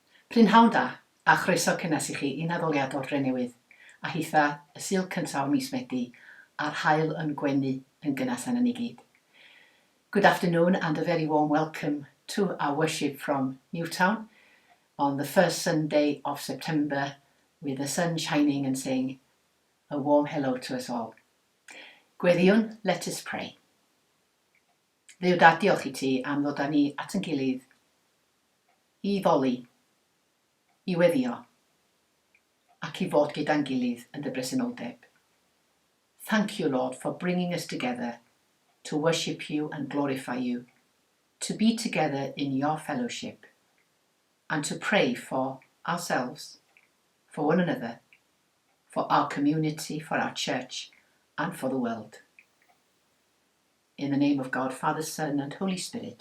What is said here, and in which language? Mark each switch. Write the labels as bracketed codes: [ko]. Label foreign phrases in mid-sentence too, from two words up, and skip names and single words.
[cy] Prynhawn da, a chroeso cynnes i chi i naddoliad o'r Drenewydd, a hitha y Sul cyntaf o mis Medi, a'r haul yn gwenu yn gynnes yn ni gyd. [en] Good afternoon and a very warm welcome to our worship from Newtown on the first Sunday of September with the sun shining and saying a warm hello to us all. Gweddiwn, let us pray. [cy] Dduw Dad, diolch i ti am ddod â ni at yn gilydd i ddoli, i weddio, ac i fod gyda'n gilydd yn dy bresenoldeb. [en] Thank you, Lord, for bringing us together to worship you and glorify you, to be together in your fellowship, and to pray for ourselves, for one another, for our community, for our church, and for the world. In the name of God, Father, Son, and Holy Spirit.